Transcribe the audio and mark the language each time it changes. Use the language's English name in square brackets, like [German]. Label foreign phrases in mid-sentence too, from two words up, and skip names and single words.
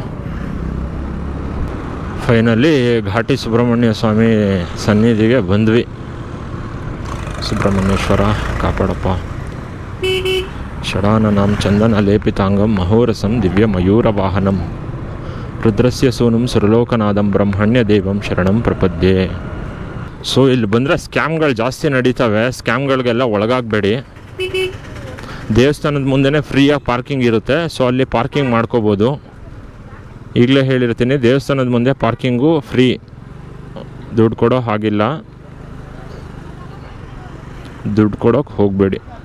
[Kannada] ಫೈನಲಿ ಘಾಟಿ ಸುಬ್ರಹ್ಮಣ್ಯ ಸ್ವಾಮಿ ಸನ್ನಿಧಿಗೆ ಬಂದ್ವಿ. ಸುಬ್ರಹ್ಮಣ್ಯೇಶ್ವರ ಕಾಪಾಡಪ್ಪ. [Sanskrit] ಷಡಾನನಾಂ ಚಂದನ ಲೇಪಿತಾಂಗಂ ಮಹೋರಸಂ ದಿವ್ಯ ಮಯೂರ ವಾಹನಂ ರುದ್ರಸ್ಯ ಸೂನುಂ ಸುರಲೋಕನಾದಂ ಬ್ರಹ್ಮಣ್ಯ ದೇವಂ ಶರಣಂ ಪ್ರಪದ್ಯೆ. [Kannada] ಸೊ ಇಲ್ಲಿ ಬಂದರೆ ಸ್ಕ್ಯಾಮ್ಗಳು ಜಾಸ್ತಿ ನಡೀತವೆ, ಸ್ಕ್ಯಾಮ್ಗಳಿಗೆಲ್ಲ ಒಳಗಾಗಬೇಡಿ. ದೇವಸ್ಥಾನದ ಮುಂದೆನೇ ಫ್ರೀಯಾಗಿ ಪಾರ್ಕಿಂಗ್ ಇರುತ್ತೆ, ಸೊ ಅಲ್ಲಿ ಪಾರ್ಕಿಂಗ್ ಮಾಡ್ಕೋಬೋದು. ಈಗಲೇ ಹೇಳಿರ್ತೀನಿ, ದೇವಸ್ಥಾನದ ಮುಂದೆ ಪಾರ್ಕಿಂಗು ಫ್ರೀ, ದುಡ್ಡು ಕೊಡೋ ಹಾಗಿಲ್ಲ, ದುಡ್ಡು ಕೊಡೋಕೆ ಹೋಗಬೇಡಿ.